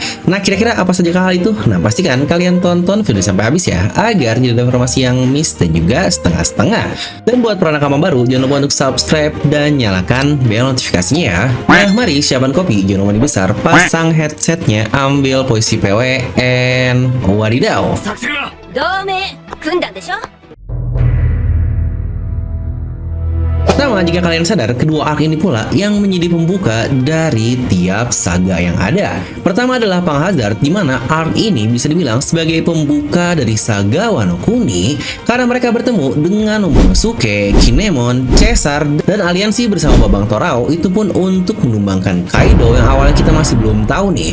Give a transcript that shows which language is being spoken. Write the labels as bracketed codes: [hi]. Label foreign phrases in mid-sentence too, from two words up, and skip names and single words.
[id] Nah, kira-kira apa saja hal itu? Nah, pastikan kalian tonton video sampai habis ya, agar tidak ada informasi yang miss dan juga setengah-setengah. Dan buat para nakama baru, jangan lupa untuk subscribe dan nyalakan bel notifikasinya ya. Nah mari siapkan kopi, jangan lupa dibesar, pasang headsetnya, ambil posisi PW, and wadidaw. [ja] 同盟組んだんでしょ。 [id] Pertama, jika kalian sadar, kedua arc ini pula yang menjadi pembuka dari tiap saga yang ada. Pertama adalah Punk Hazard, di mana arc ini bisa dibilang sebagai pembuka dari saga Wano Kuni karena mereka bertemu dengan Momonosuke, Kinemon, Caesar, dan aliansi bersama Babang Torao itu pun untuk menumbangkan Kaido yang awalnya kita masih belum tahu nih.